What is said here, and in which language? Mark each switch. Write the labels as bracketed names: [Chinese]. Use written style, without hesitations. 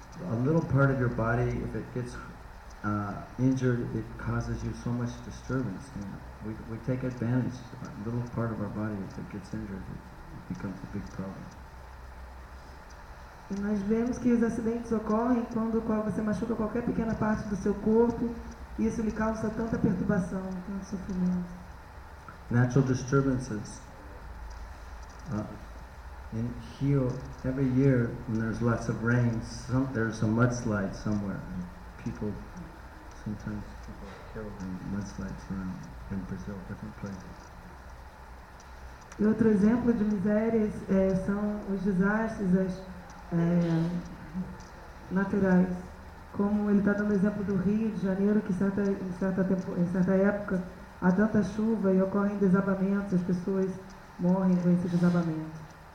[English] A little part of your body, if it gets injured, it causes you so much disturbance. You know? We take advantage. A little part of our body, if it gets injured, it becomes a big problem. [Portuguese] E nós vemos que os acidentes ocorrem quando você machuca qualquer pequena parte do seu corpo, e isso lhe causa tanta perturbação, tanto sofrimento. [English] Natural disturbances. In Rio, every year when there's lots of rain, there's a mudslide somewhere. Sometimes people are killed in mudslides around in Brazil, different places. [Portuguese] E outro exemplo de misérias são os desastres naturais. Como ele está dando o exemplo do Rio de Janeiro, que em certa época há tanta chuva e ocorrem desabamentos, as pessoas morrem com esse desabamento.